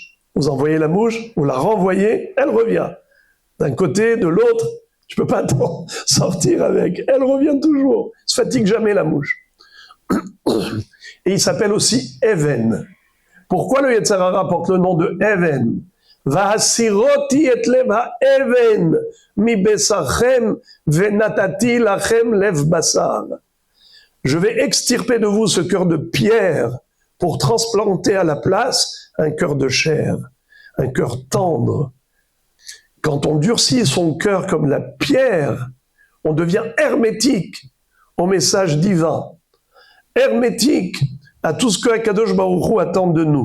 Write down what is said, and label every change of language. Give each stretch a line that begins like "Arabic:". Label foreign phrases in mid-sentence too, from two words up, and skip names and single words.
French: Vous envoyez la mouche, vous la renvoyez, elle revient. D'un côté, de l'autre, tu peux pas sortir avec. Elle revient toujours. Elle se fatigue jamais, la mouche. Et il s'appelle aussi Even. Pourquoi le
Hebrew: יצר הרע
French: porte le nom de Even?
Hebrew: והסירותי את לב האבן מבשרכם ונתתי לכם לב בשר.
French: Je vais extirper de vous ce cœur de pierre pour transplanter à la place un cœur de chair, un cœur tendre. Quand on durcit son cœur comme la pierre, on devient hermétique au message divin, hermétique à tout ce que Akadosh Baruch Hu attend de nous.